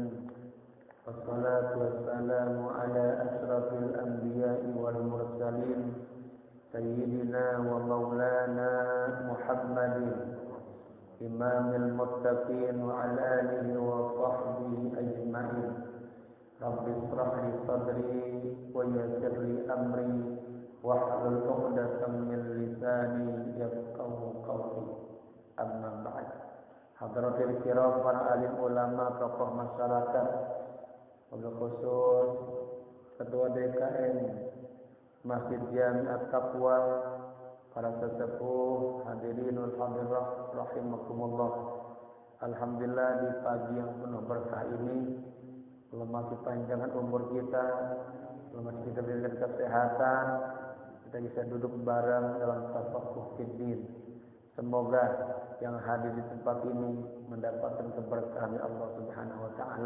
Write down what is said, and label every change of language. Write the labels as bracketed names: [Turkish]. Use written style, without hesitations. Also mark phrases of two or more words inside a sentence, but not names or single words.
[Arabic] والصلاة والسلام على أشرف الأنبياء والمرسلين سيدنا ومولانا محمد إمام المتقين وعلى آله وصحبه أجمعين. رب اشرح لي صدري ويسر لي أمري واحلل عقدة من لساني يفقهوا قولي. أما بعد. حضرة الكرام, [Indonesian] para alim ulama, tokoh masyarakat, [Arabic] وبالخصوص [Indonesian] Ketua DKM Masjid Jami'at Taqwa, para sesepuh, [Arabic] الحاضرين الحاضرة رحمكم الله. Alhamdulillah, [Indonesian] di pagi yang penuh berkah ini Allah masih panjangkan umur kita, Allah masih kita berikan kesehatan, kita bisa duduk bareng dalam [Arabic] تفقه في الدين. [Indonesian] Semoga yang hadir di tempat ini mendapatkan keberkahan Allah [Arabic] سبحانه وتعالى.